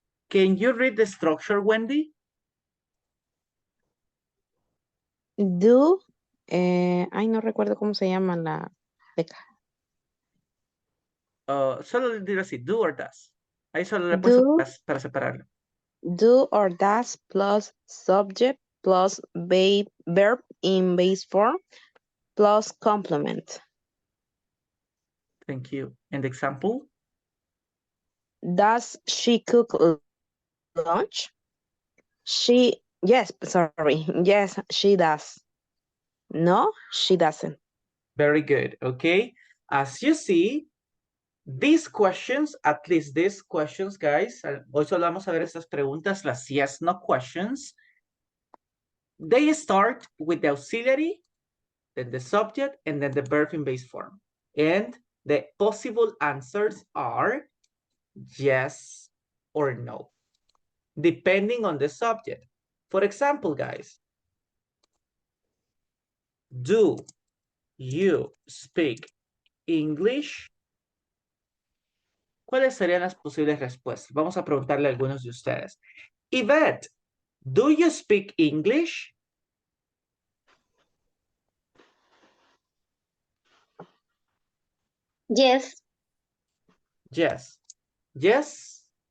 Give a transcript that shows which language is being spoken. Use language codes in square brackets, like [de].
[en] Can you read the structure, Wendy? [es] Do, ay, no recuerdo cómo se llama la beca. Solo le diré así, do or does. Ahí solo le he puesto para separarlo. [en] Do or does plus subject plus verb in base form plus complement. Thank you. And the example? Does she cook lunch? Yes, she does. No, she doesn't. Very good, okay? As you see, these questions, at least these questions, guys, [es] hoy solo vamos a ver estas preguntas, las [en] yes, no questions. They start with the auxiliary, then the subject, and then the verb in base form. And the possible answers are yes or no, depending on the subject. For example, guys, do you speak English? [es] ¿Cuáles serían las posibles respuestas? Vamos a preguntarle a algunos de ustedes. [en] Yvette, do you speak English? Yes. Yes. Yes.